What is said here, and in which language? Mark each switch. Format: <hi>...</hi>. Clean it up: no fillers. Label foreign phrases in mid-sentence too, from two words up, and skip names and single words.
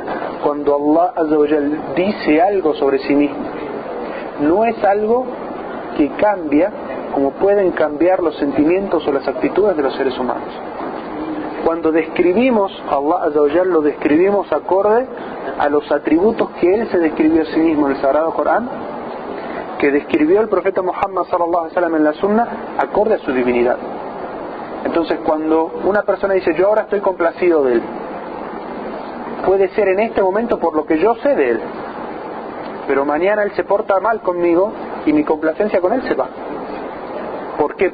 <es>Cuando Allah</es> <ar>عز وجل</ar> <es>dice algo sobre sí mismo, no es algo que cambia como pueden cambiar los sentimientos o las actitudes de los seres humanos. Cuando describimos a Allah</es> <ar>عز وجل,</ar> <es>lo describimos acorde a los atributos que Él se describió a sí mismo en el Sagrado Corán, que describió el profeta Muhammad</es> <ar>صلى الله عليه وسلم</ar> <es>en la Sunna, acorde a su divinidad. Entonces, cuando una persona dice, yo ahora estoy complacido de él, puede ser en este momento por lo que yo sé de él, pero mañana él se porta mal conmigo y mi complacencia con él se va. ¿Por qué?</es>